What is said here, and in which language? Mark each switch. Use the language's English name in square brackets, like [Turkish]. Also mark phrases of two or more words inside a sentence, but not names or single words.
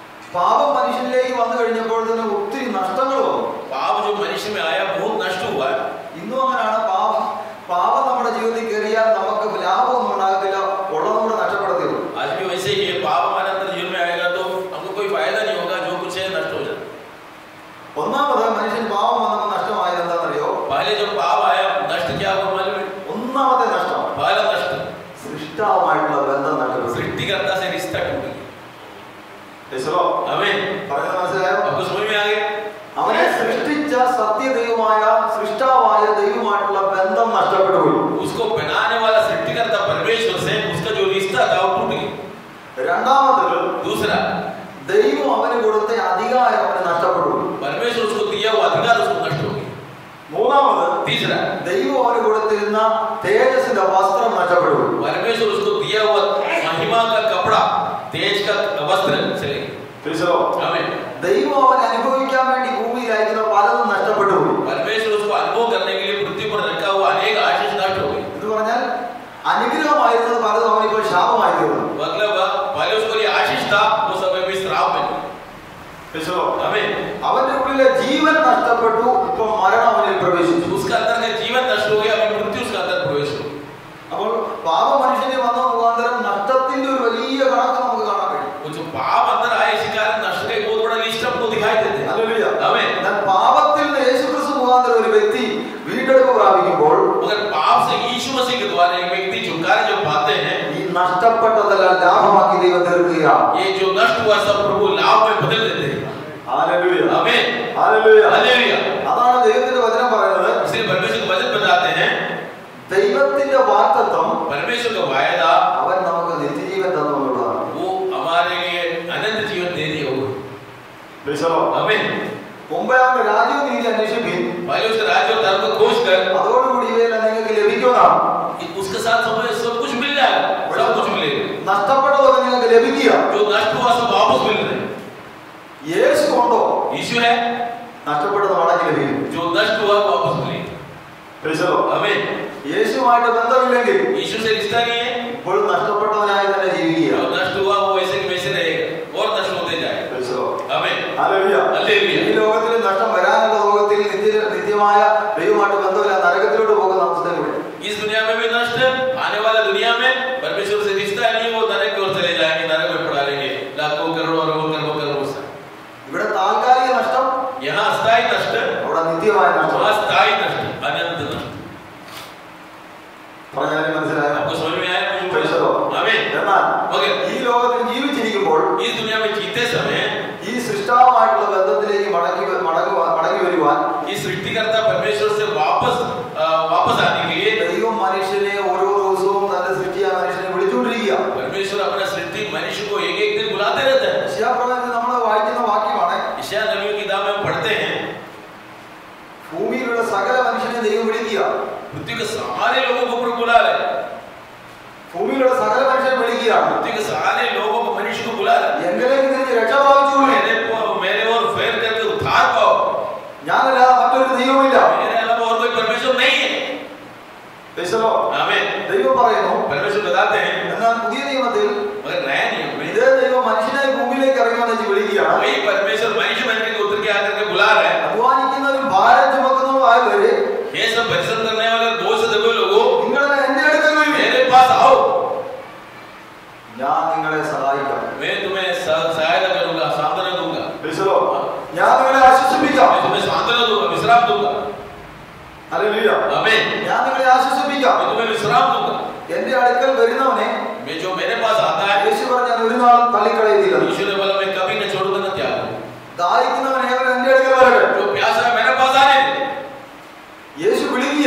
[Malayalam] പാപം മനുഷ്യനിലേക്ക് വന്നു കഴിഞ്ഞപ്പോൾ തന്നെ ഒത്തിരി നഷ്ടങ്ങൾ വന്നു. [Hindi] पाप जो मनुष्य में आया बहुत नष्ट हुआ है. [Malayalam] ഇന്നും അങ്ങനെയാണ്. പാപം നമ്മുടെ ജീവിതത്തിൽ കയറിയാൽ നമുക്ക് ലാഭമൊന്നും ഉണ്ടാകത്തില്ല, ഉള്ളത് കൂടെ നഷ്ടപ്പെടുത്തിയുള്ളൂ. [Hindi] आज भी वैसे ही है. पाप हमारे अंदर जीवन में आएगा तो हमको कोई फायदा नहीं होगा, जो कुछ है नष्ट हो जाए. [Malayalam] ഒന്നാമത് മനുഷ്യൻ പാപം വന്നപ്പോൾ നഷ്ടമായത് എന്താണെന്നറിയോ? [Hindi] पहले जो पाप आया नष्ट क्या हुआ मालूम है? [Malayalam] ഒന്നാമത്തെ നഷ്ടം [Hindi] पहला नष्ट [Malayalam] സൃഷ്ടാവുമായിട്ടുള്ള ബന്ധം നഷ്ടപ്പെട്ടു. [Hindi] सृष्टिकर्ता से रिश्ता टूट गया. [Malayalam] ആമേൻ. പറയുന്നത് മനസ്സിലായോ? [Hindi] आपको समझ में आ गया? [Malayalam] അവനെ സൃഷ്ടിച്ച സത്യദൈവമായ സൃഷ്ടാവായ ദൈവമായിട്ടുള്ള ബന്ധം നഷ്ടപ്പെട്ടു പോയി. [Hindi] उसको बनाने वाला सृष्टिकर्ता परमेश्वर से उसका जो रिश्ता था वो टूट गया. [Malayalam] രണ്ടാമത് [Hindi] दूसरा [Malayalam] ദൈവം അവന് കൊടുത്ത അധികാരം അവന് നഷ്ടപ്പെട്ടു. [Hindi] परमेश्वर उसको दिया वो अधिकार उसको नष्ट हो गया. [Malayalam] മൂന്നാമത് [Hindi] तीसरा [Malayalam] ദൈവം അവന് കൊടുത്തിരുന്ന തേജസ്സിന്റെ വസ്ത്രം നഷ്ടപ്പെട്ടു. [Hindi] परमेश्वर उसको दिया हुआ महिमा का कपड़ा तेज का वस्त्र चले गए. आमीन. [Malayalam] ദൈവം അവൻ അനുഭവിക്കാൻ വേണ്ടി ഭൂമിയിലായിരിക്കുന്ന പലതും നഷ്ടപ്പെട്ടു പോയി. [Hindi] परमेश्वर उसको अनुभव करने के लिए पृथ्वी पर रखा हुआ अनेक आशीष नष्ट हो गए. [Malayalam] എന്ന് പറഞ്ഞാൽ അനുഗ്രഹമായിരുന്നത് പലതും അവനിപ്പോൾ ശാപമായി തീർന്നു. [Hindi] मतलब पहले उसको ये आशीष था वो सब अभी श्राप में. आमीन. [Malayalam] അവന്റെ ഉള്ളിലെ ജീവൻ നഷ്ടപ്പെട്ടു, ഇപ്പോൾ മരണം അവനിൽ പ്രവേശിച്ചു. [Hindi] उसका अंदर का जीवन नष्ट हो गया, अभी मृत्यु उसका अंदर प्रवेश हो. [Malayalam] അപ്പോൾ പാപ മനുഷ്യനെ വന്ന മുഖാന്തരം നഷ്ടത്തിന്റെ ഒരു വലിയ കണക്ക് നമുക്ക് കാണാൻ കഴിയും. [Hindi] वो जो पाप अंदर आए इसी कारण नष्ट का एक बहुत बड़ा लिस्ट हमको दिखाई देते हैं. [Malayalam] ഹല്ലേലൂയ. [Hindi] आमीन. [Malayalam] എന്നാൽ പാപത്തിൽ നിന്ന് യേശുക്രിസ്തു മുഖാന്തരം ഒരു വ്യക്തി വീണ്ടെടുപ്പ് പ്രാപിക്കുമ്പോൾ [Hindi] मगर पाप से यीशु मसीह के द्वारा एक व्यक्ति छुटकारा जब पाते हैं, [Malayalam] ഈ നഷ്ടപ്പെട്ടതെല്ലാം ലാഭമാക്കി ദൈവം തീർക്കുകയാണ്. [Hindi] ये जो नष्ट हुआ सब प्रभु लाभ में बदल देते हैं. [Malayalam] ഹല്ലേലൂയ. [Hindi] आमीन. [Malayalam] ഹല്ലേലൂയ. [Hindi] हालेलुया. [Malayalam] അതാണ് ദൈവത്തിന്റെ വചനം പറയുന്നത്. [Hindi] इसलिए परमेश्वर के वचन बताते हैं, [Malayalam] ദൈവത്തിന്റെ വാഗ്ദത്തം [Hindi] परमेश्वर का वायदा [Malayalam] അവൻ നമുക്ക് നിത്യജീവൻ തന്നുള്ളതാണ്. [Hindi] वो हमारे लिए अनंत जीवन दे दिया होगा. आमीन. [Malayalam] മുമ്പേ അവന്റെ രാജ്യവും നീതി അന്വേഷിപ്പിൻ, [Hindi] पहले उसके राज्य और धर्म को खोज कर [Malayalam] അതോടുകൂടി ഇവയെല്ലാം നിങ്ങൾക്ക് ലഭിക്കുന്നതാണ്. [Hindi] उसके साथ सब कुछ मिल जाएगा, सब कुछ मिलेगा. [Malayalam] നഷ്ടപ്പെട്ടതൊക്കെ നിങ്ങൾക്ക് ലഭിക്കുക. [Hindi] जो नष्ट हुआ सब वापस मिल रहे हैं. [Malayalam] യേശു ഉണ്ടോ? [Hindi] यीशु है, [Malayalam] നഷ്ടപ്പെട്ടത് മടക്കി ലഭിക്കും. [Hindi] जो नष्ट हुआ वापस मिलेगा. आमीन. [Malayalam] യേശുമായിട്ട് ബന്ധമില്ലെങ്കിൽ [Hindi] यीशु से रिश्ता नहीं है, [Malayalam] ഇപ്പോഴും നഷ്ടപ്പെട്ടവനായി തന്നെ ജീവിക്കുക. [Hindi] जो नष्ट हुआ वो वैसे के वैसे रहेगा और नष्ट होते जाएगा. आमीन. [Malayalam] ഹല്ലേലൂയ. [Hindi] हालेलुया. [Malayalam] ഈ ലോകത്തിൽ നഷ്ടം വരാനുള്ള ലോകത്തിൽ നിത്യമായ ദൈവമായിട്ട് ബന്ധമില്ല നരകത്തിലോട്ട് പോകുന്ന അവസ്ഥ കൂടെ. [Hindi] इस दुनिया में भी नष्ट, आने वाला दुनिया में परमेश्वर से रिश्ता नहीं, वो नरक की ओर चले जाएंगे, नरक में पड़ा रहेंगे लाखों करोड़ों करोड़ों से. [Malayalam] ഇവിടെ താൽക്കാലിക നഷ്ടം, [Hindi] यहाँ अस्थायी नष्ट, [Malayalam] അവിടെ നിത്യമായ നഷ്ടം. [Hindi] वहाँ स्थायी नष्ट, अनंत नष्ट. [Malayalam] പറഞ്ഞാലും മനസ്സിലായോ? [Hindi] आपको समझ में आया? [Malayalam] ആമേൻ. [Hindi] आमीन. [Malayalam] എന്നാൽ [Hindi] मगर [Malayalam] ഈ ലോകത്തിൽ ജീവിച്ചിരിക്കുമ്പോൾ [Hindi] इस दुनिया में जीते समय [Malayalam] ഈ സൃഷ്ടാവുമായിട്ടുള്ള ബന്ധത്തിലേക്ക് മടങ്ങി വരുവാൻ [Hindi] इस सृष्टिकर्ता परमेश्वर से वापस आने के लिए [Malayalam] ദൈവം മനുഷ്യനെ ഓരോ ദിവസവും തന്റെ സൃഷ്ടിയായ മനുഷ്യനെ വിളിച്ചുകൊണ്ടിരിക്കുക. [Hindi] परमेश्वर अपना सृष्टि मनुष्य को एक एक दिन बुलाते रहता है. [Malayalam] യശയ്യാപ്രവചനത്തിൽ നമ്മൾ വായിക്കുന്ന വാക്യമാണ്, [Hindi] यशायाह नबी की किताब में हम पढ़ते हैं, [Malayalam] ഭൂമിയിലുള്ള സകല മനുഷ്യനെ ദൈവം വിളിക്കുക. [Hindi] पृथ्वी के सारे लोगों को प्रभु बुला रहे हैं. [Malayalam] ഭൂമിയിലുള്ള സകല മനുഷ്യനെ വിളിക്കുകയാണ്. [Hindi] पृथ्वी के सारे लोगों को मनुष्य को बुला रहे हैं. [Malayalam] എങ്കിലേക്ക് തിരിച്ച് രക്ഷ പ്രാപിച്ചുകൊള്ളൂ. [Hindi] मेरे और फेर करके उद्धार पाओ. [Malayalam] ഞാനല്ലാതെ മറ്റൊരു ദൈവമില്ല. [Hindi] मेरे अलावा और कोई परमेश्वर नहीं है. आमीन. [Malayalam] ദൈവം പറയുന്നു. [Hindi] परमेश्वर बताते हैं, [Malayalam] എന്നാൽ പുതിയ നിയമത്തിൽ [Hindi] मगर नया नियम में [Malayalam] ഇതേ ദൈവം മനുഷ്യനായി ഭൂമിയിലേക്ക് ഇറങ്ങി വന്ന് വിളിക്കുകയാണ്. [Hindi] वही परमेश्वर मनुष्य बन के उतर के आकर के बुला रहे हैं. [Malayalam] അധ്വാനിക്കുന്നവരും ഭാരം ചുമക്കുന്നവരുമായവരെ [Hindi] ये सब परिश्रम करने वाले बोझ से दबे लोगों [Malayalam] നിങ്ങൾ എന്റെ അടുക്കൽ വരൂ. [Hindi] मेरे पास आओ, [Malayalam] ഞാൻ നിങ്ങളെ സഹായിക്കാം. [Hindi] मैं तुम्हें सहायता करूंगा, सांत्वना दूंगा. [Malayalam] ഞാൻ നിങ്ങളെ ആശ്വസിപ്പിക്കാം. [Hindi] मैं तुम्हें सांत्वना दूंगा, विश्राम दूंगा. [Malayalam] ഹല്ലേലൂയ. [Hindi] आमीन. [Malayalam] ഞാൻ നിങ്ങളെ ആശ്വസിപ്പിക്കാം. [Hindi] मैं तुम्हें विश्राम दूंगा. [Malayalam] എന്റെ അടുക്കൽ വരുന്നവനെ [Hindi] मैं जो मेरे पास आता है, [Malayalam] യേശു പറഞ്ഞാൽ ഒരു നാളും തള്ളിക്കളയുന്നില്ല. [Hindi] यीशु ने बोला मैं कभी न छोड़ूंगा न त्याग दूंगा. [Malayalam] ദാഹിക്കുന്നവൻ ഏവൻ എന്റെ അടുക്കൽ വരട്ടെ. [Hindi] जो प्यासा है मेरे पास आने दे. [Malayalam] യേശു വിളിക്കുക.